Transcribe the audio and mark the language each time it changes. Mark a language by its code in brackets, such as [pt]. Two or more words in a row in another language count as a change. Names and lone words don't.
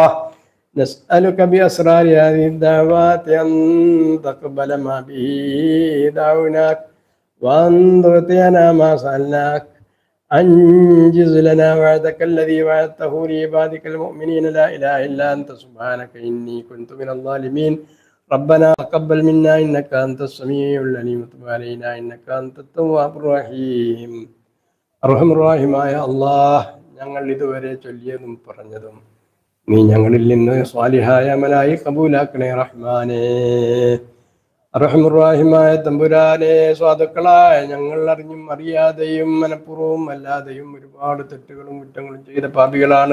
[ar] نسألك بأسرار هذه الدعوات أن تقبل ما به دعوناك، وأن تعطينا ما سألناك. أنجز لنا وعدك الذي وعدته لعبادك المؤمنين، لا إله إلا أنت سبحانك إني كنت من الظالمين. ربنا تقبل منا إنك أنت السميع العليم وتب علينا إنك أنت التواب الرحيم. [ml] അർഹംറഹീമായ അല്ലാഹ്, ഞങ്ങൾ ഇതുവരെ ചൊല്ലിയതും പറഞ്ഞതും നീ ഞങ്ങളിൽ നിന്ന് സ്വാലിഹായ അമലായി കബൂലാക്കണേ റഹ്മാനേ. അർഹംറഹീമായ തമ്പുരാനെ, സ്വാദുക്കളായ ഞങ്ങൾ അറിഞ്ഞും അറിയാതെയും മനഃപൂർവ്വം അല്ലാതെയും ഒരുപാട് തെറ്റുകളും കുറ്റങ്ങളും ചെയ്ത പാപികളാണ്.